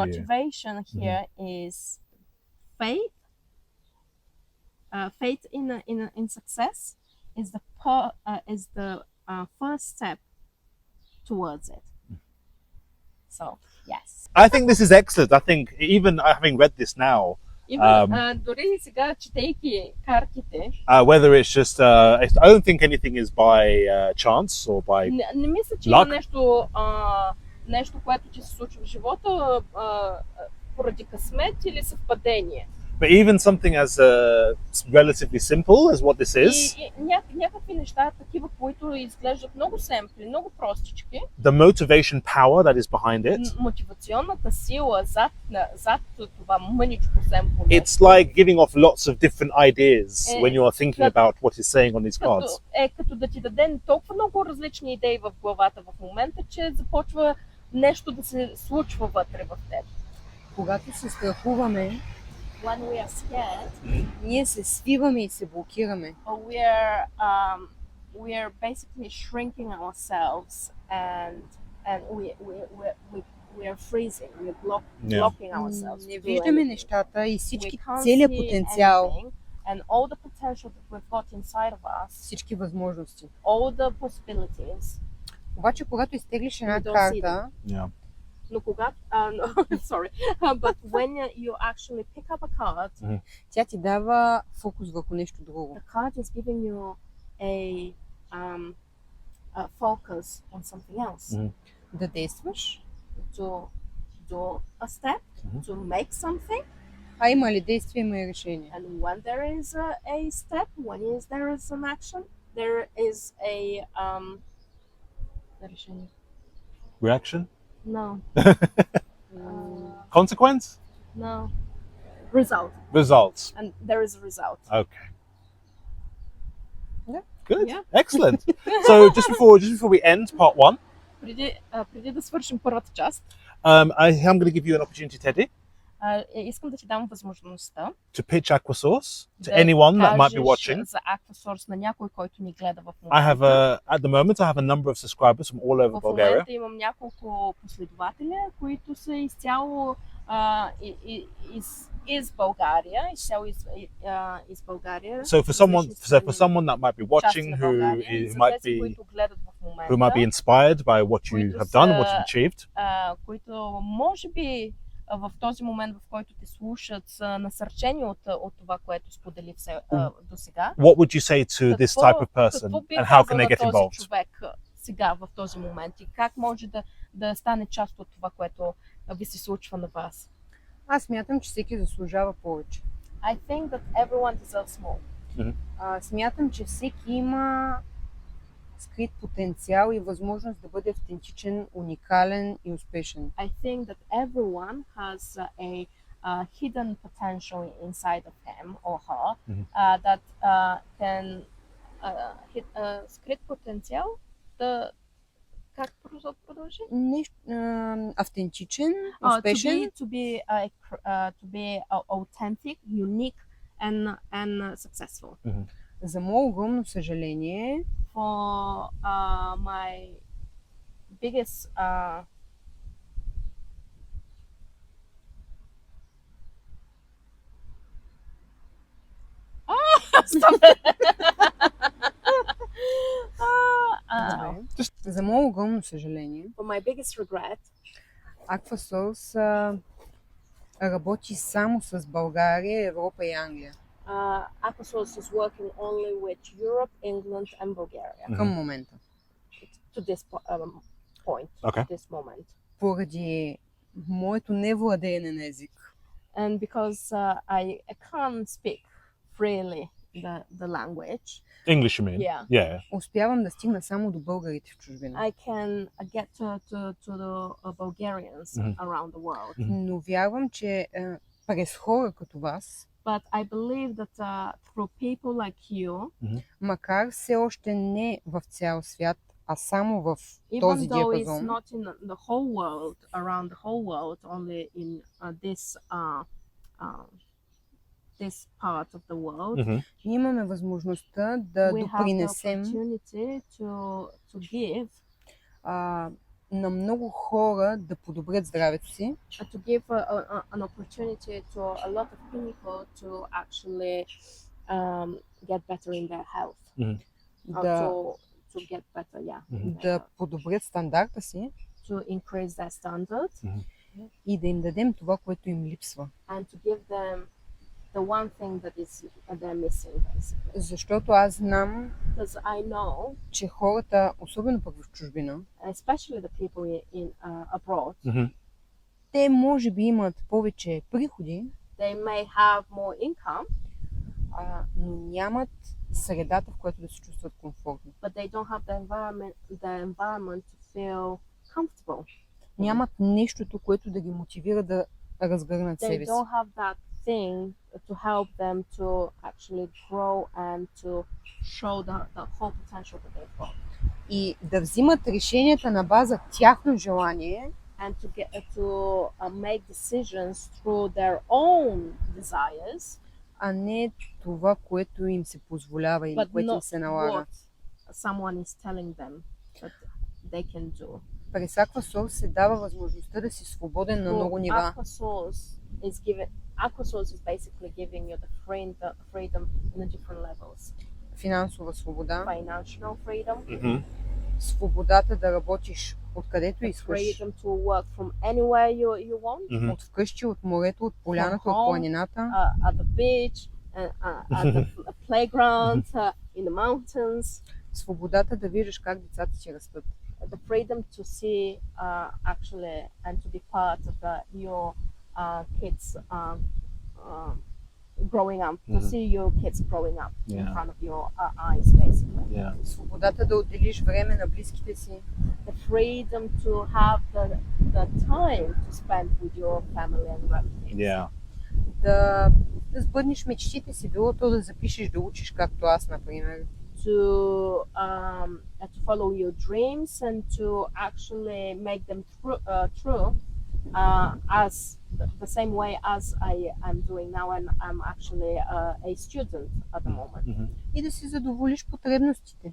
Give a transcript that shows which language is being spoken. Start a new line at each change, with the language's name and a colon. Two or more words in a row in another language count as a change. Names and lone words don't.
English: motivation here is faith. Faith in success is the first step towards it. So yes. I think this is excellent. I think even having read this now,
Bulgarian: Дори сега, четейки картите,
English: whether it's just, I don't think anything is by chance or by
Bulgarian: не мисля, че
English: luck.
Bulgarian: има нещо, което ти се случва в живота поради късмет или съвпадение.
English: But even something as relatively simple as what this is,
Bulgarian: И някакви неща, такива, които изглеждат много семпли, много простички.
English: the motivation power that is behind it,
Bulgarian: Мотивационната сила зад това мъничко семпло.
English: it's like giving off lots of different ideas when you are thinking about what it's saying on these cards.
Bulgarian: Като да ти даде толкова много различни идеи в главата в момента, че започва нещо да се случва вътре в теб. Когато се страхуваме,
English: When we are scared,
Bulgarian: ние се свиваме и се блокираме.
English: we are basically shrinking ourselves and we are freezing, we are blocking ourselves.
Bulgarian: Не виждаме нещата и целият потенциал,
English: and all the potential that we've got inside of us,
Bulgarian: всички възможности.
English: all the possibilities.
Bulgarian: Обаче, когато изтеглиш една
English: We don't see
Bulgarian: карта, Но когато,
English: sorry, but when you actually pick up a card,
Bulgarian: тя ти дава фокус върху нещо друго.
English: the card is giving you a focus on something else.
Bulgarian: Да действаш.
English: To do a step, to make something.
Bulgarian: А има ли действие, има и решение.
English: And when there is a step, when there is an action, there is a решение. Reaction? No. Consequence? No. Result. Results. And there is a result. Okay. Yeah. Good. Yeah. Excellent. So just before we end part one,
Bulgarian: преди да свършим първата част,
English: I'm going to give you an opportunity, Tedi,
Bulgarian: искам да ти дам възможността
English: to pitch Aquasource to anyone that might be watching.
Bulgarian: за Aquasource на някой, който ни гледа в момента.
English: At the moment, I have a number of subscribers from all over
Bulgarian: В Bulgaria. момента имам няколко последователя, които са изцяло из България, изцяло из България.
English: So for someone that might be watching who might be inspired by what you have done, what you've achieved,
Bulgarian: които може би в този момент, в който те слушат, са насърчени от това, което сподели до сега.
English: What would you say to this type of person and how can they get involved?
Bulgarian: Човек сега в този момент и как може да стане част от това, което ви се случва на вас? Аз смятам, че всеки заслужава повече.
English: I think that everyone deserves more.
Bulgarian: Смятам, че всеки има скрит потенциал и възможност да бъде автентичен, уникален и успешен.
English: I think that everyone has a hidden potential inside of him or her that can hit
Bulgarian: скрит потенциал да как продължи? Нещо автентичен, успешен.
English: To be authentic, unique and successful.
Bulgarian: За мое огромно съжаление,
English: For my biggest
Bulgarian: за мое огромно съжаление,
English: for my biggest regret,
Bulgarian: Aquasource работи само с България, Европа и Англия
English: Aquasource is working only with Europe, England, and Bulgaria
Bulgarian: към момента.
English: to this point, Okay. this moment.
Bulgarian: Поради моето невладеене на език.
English: And because I can't speak freely the language, English, you mean? Yeah. Yeah.
Bulgarian: Успявам да стигна само до българите в чужбина.
English: I can get to the Bulgarians around the world.
Bulgarian: Но вярвам, че през хора като вас,
English: But I believe that through people like you,
Bulgarian: макар все още не в цял свят, а само в
English: even
Bulgarian: този
English: though it's
Bulgarian: диапазон,
English: not in the whole world, around the whole world, only in this part of the world,
Bulgarian: ние имаме възможността да
English: we have the
Bulgarian: допринесем
English: opportunity to give
Bulgarian: на много хора да подобрят здравето си,
English: to give an opportunity to a lot of people to actually get better in their health.
Bulgarian: да,
English: To get better, yeah.
Bulgarian: да подобрят стандарта си
English: To increase their standards
Bulgarian: и да им дадем това, което им липсва.
English: and to give them the one thing that is they're missing, basically.
Bulgarian: Защото аз знам,
English: Because I know,
Bulgarian: че хората, особено пък в чужбина,
English: especially the people in abroad,
Bulgarian: те може би имат повече приходи,
English: they may have more income,
Bulgarian: но нямат средата, в която да се чувстват комфортно.
English: but they don't have the environment to feel comfortable.
Bulgarian: Нямат нещото, което да ги мотивира да разгърнат
English: They
Bulgarian: себе си.
English: don't have that thing to help them to actually grow and to show the whole potential that they've got.
Bulgarian: И да взимат решенията на база тяхно желание,
English: And to get make decisions through their own desires,
Bulgarian: а не това, което им се позволява или
English: but
Bulgarian: което им
English: not
Bulgarian: се налага.
English: what someone is telling them that they can do.
Bulgarian: През Aquasource се дава възможността да си свободен на много нива.
English: Aquasource is basically giving you the freedom in the different levels.
Bulgarian: Финансова свобода,
English: Financial freedom,
Bulgarian: свободата да работиш откъдето искаш,
English: freedom to work from anywhere you want,
Bulgarian: от вкъщи, от морето, от поляната, от
English: home,
Bulgarian: планината,
English: at the beach, at the playground, in the mountains.
Bulgarian: свободата да виждаш как децата ти растат.
English: The freedom to see actually and to be part of your kids growing up, to see your kids growing up in front of your eyes, basically. Yeah.
Bulgarian: Свободата да отделиш време на близките си,
English: The freedom to have the time to spend with your family and relatives. Yeah.
Bulgarian: да сбъднеш мечтите си, било то да запишеш, да учиш, както аз, например.
English: To follow your dreams and to actually make them true as the same way as I'm doing now, and I'm actually a student at the moment.
Bulgarian: И да си задоволиш потребностите.